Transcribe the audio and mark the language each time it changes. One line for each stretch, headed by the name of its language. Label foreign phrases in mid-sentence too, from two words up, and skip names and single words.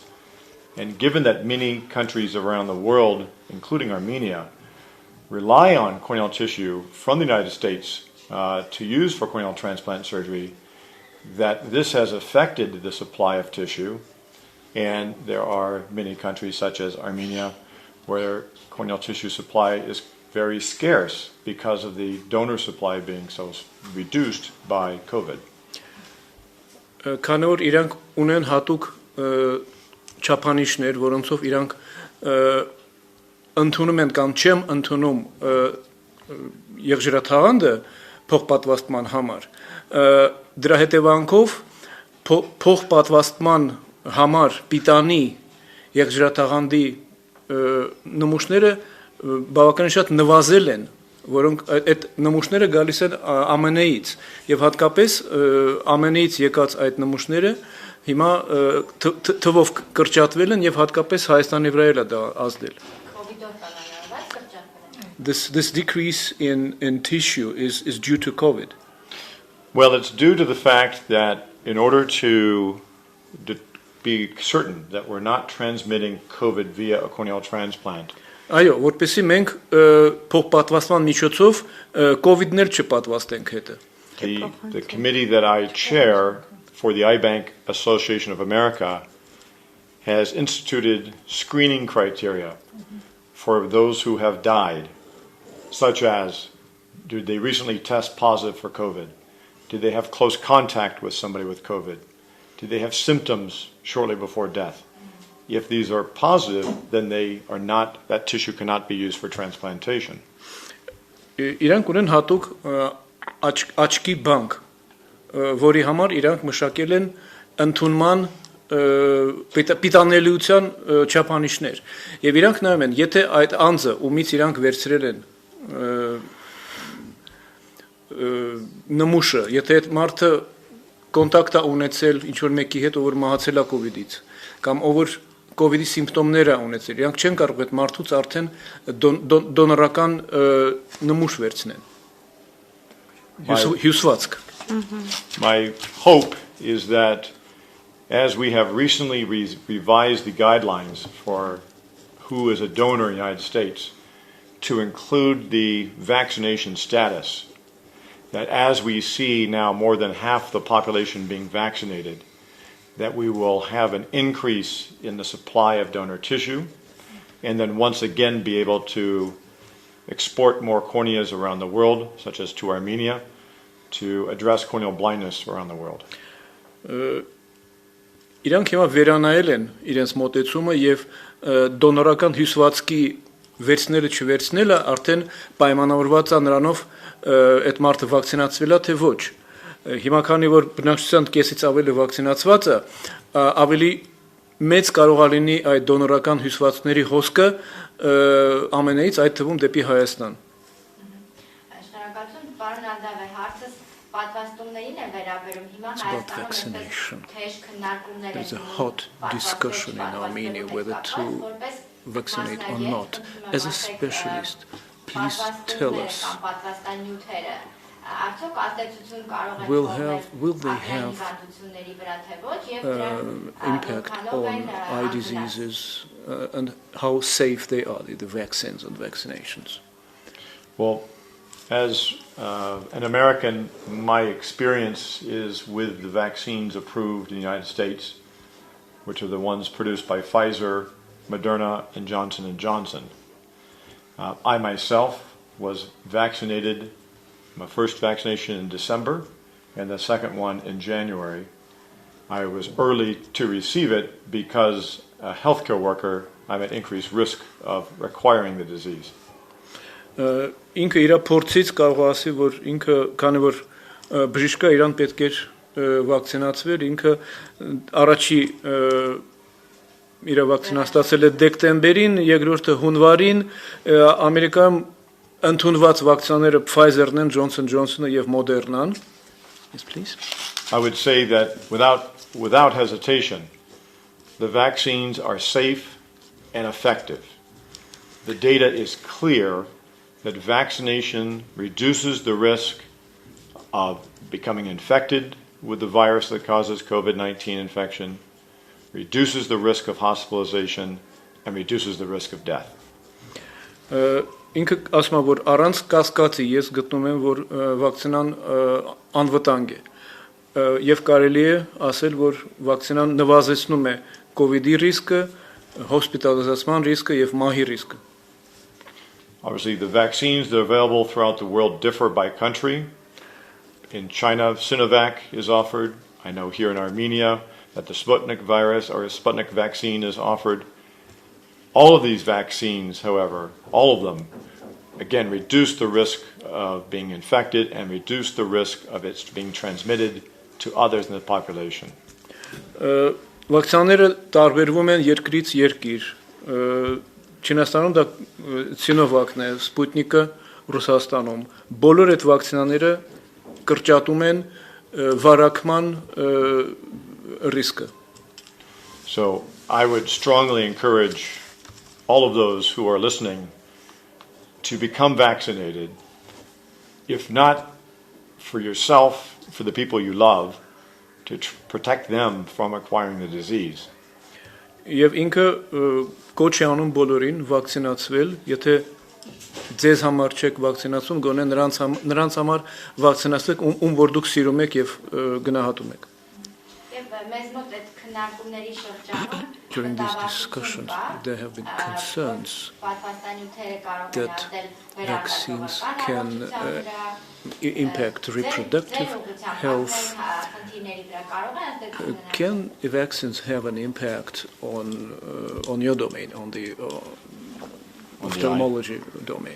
English: And given that many countries around the world, including Armenia, rely on corneal tissue from the United States to use for corneal transplant surgery, that this has affected the supply of tissue. And there are many countries such as Armenia where corneal tissue supply is very scarce because of the donor supply being so reduced by COVID.
Armenian: Քանի որ իրանք ունեն հատուկ չափանիշներ, որոնցով իրանք ընդունում են կամ չեմ ընդունում եղջերաթաղանթը փոխպատվաստման համար, դրա հետևանքով փոխպատվաստման համար պիտանի եղջերաթաղանթի նմուշները բավականին շատ նվազել են, որոնք այդ նմուշները գալիս են ԱՄՆ-ից եւ հատկապես ԱՄՆ-ից եկած այդ նմուշները հիմա թվով կրճատվել են եւ հատկապես Հայաստանի վրա էլ է դա ազդել.
English: This decrease in tissue is due to COVID. Well, it's due to the fact that in order to be certain that we're not transmitting COVID via a corneal transplant.
Armenian: Այո, որպեսզի մենք փոխպատվաստման միջոցով COVID-ներ չպատվաստենք հետը.
English: The committee that I chair for the Eye Bank Association of America has instituted screening criteria for those who have died, such as, did they recently test positive for COVID? Did they have close contact with somebody with COVID? Did they have symptoms shortly before death? If these are positive, then they are not, that tissue cannot be used for transplantation.
Armenian: Իրանք ունեն հատուկ աչքի բանկ, որի համար իրանք մշակել են ընդունման պիտանելիության չափանիշներ։ Եվ իրանք նայում են, եթե այդ անձը, ումից իրանք վերցրել են նմուշը, եթե այդ մարդը կոնտակտ է ունեցել ինչ-որ մեկի հետ, ով որ մահացել է COVID-ից, կամ ով որ COVID-ի սիմպտոմներ է ունեցել, իրանք չեն կարող այդ մարդուց արդեն դոնորական նմուշ վերցնեն։ Հյուսվածք։
English: My hope is that as we have recently revised the guidelines for who is a donor in the United States to include the vaccination status, that as we see now more than half the population being vaccinated, that we will have an increase in the supply of donor tissue, and then once again be able to export more corneas around the world, such as to Armenia, to address corneal blindness around the world.
Armenian: Իրանք հիմա վերանայել են իրենց մոտեցումը եւ դոնորական հյուսվածքի վերցնելը չվերցնելը արդեն պայմանավորված է նրանով այդ մարդը վակցինացվել է թե ոչ։ Հիմա քանի որ բնակչության կեսից ավելի վակցինացված է, ավելի մեծ կարող է լինի այդ դոնորական հյուսվածքների հոսքը ԱՄՆ-ից, այդ թվում դեպի Հայաստան։ Շնորհակալություն, պարոն Անդավե, հարցս պատվաստումներին է վերաբերում։ Հիմա Հայաստանում թեժ քննարկումներ են։
English: There's a hot discussion in Armenia whether to vaccinate or not. As a specialist, please tell us.
Armenian: կամ պատվաստանյութերը արդյոք ազդեցություն կարող են
English: Will
Armenian: թողնել
English: they have
Armenian: հիվանդությունների վրա թե ոչ եւ դրանք
English: impact on eye diseases and how safe they are, the vaccines and vaccinations? Well, as an American, my experience is with the vaccines approved in the United States, which are the ones produced by Pfizer, Moderna, and Johnson & Johnson. I myself was vaccinated, my first vaccination in December, and the second one in January. I was early to receive it because a healthcare worker, I'm at increased risk of acquiring the disease.
Armenian: Ինքը իր փորձից կարող ասի, որ ինքը քանի որ բժիշկը իրան պետք էր վակցինացվել, ինքը առաջի իր վակցինան ստացել է դեկտեմբերին, երկրորդը հունվարին, Ամերիկայում ընդունված վակցիաները Pfizer-ն են, Johnson & Johnson-ը եւ Moderna-ն.
English: Yes, please. I would say that without hesitation, the vaccines are safe and effective. The data is clear that vaccination reduces the risk of becoming infected with the virus that causes COVID-19 infection, reduces the risk of hospitalization, and reduces the risk of death.
Armenian: Ինքը ասում է, որ առանց կասկածի ես գտնում եմ, որ վակցինան անվտանգ է եւ կարելի է ասել, որ վակցինան նվազեցնում է COVID-ի ռիսկը, հոսպիտալիզացման ռիսկը եւ մահի ռիսկը.
English: Obviously, the vaccines that are available throughout the world differ by country. In China, Sinovac is offered. I know here in Armenia that the Sputnik virus or a Sputnik vaccine is offered. All of these vaccines, however, all of them, again, reduce the risk of being infected and reduce the risk of it being transmitted to others in the population.
Armenian: Վակցիաները տարբերվում են երկրից երկիր. Չինաստանում դա Սինովակն է, Սպուտնիկը Ռուսաստանում. Բոլոր այդ վակցինաները կրճատում են վարակման ռիսկը.
English: So I would strongly encourage all of those who are listening to become vaccinated, if not for yourself, for the people you love, to protect them from acquiring the disease.
Armenian: Եվ ինքը կոչ է անում բոլորին վակցինացվել, եթե ձեզ համար չեք վակցինացում, գոնե նրանց համար վակցինացեք, ում որ դուք սիրում եք եւ գնահատում եք. Եվ մեզ մոտ այդ քննարկումների շրջանում
English: During these discussions, there have been concerns that vaccines can impact reproductive health. Can vaccines have an impact on your domain, on the ophthalmology domain?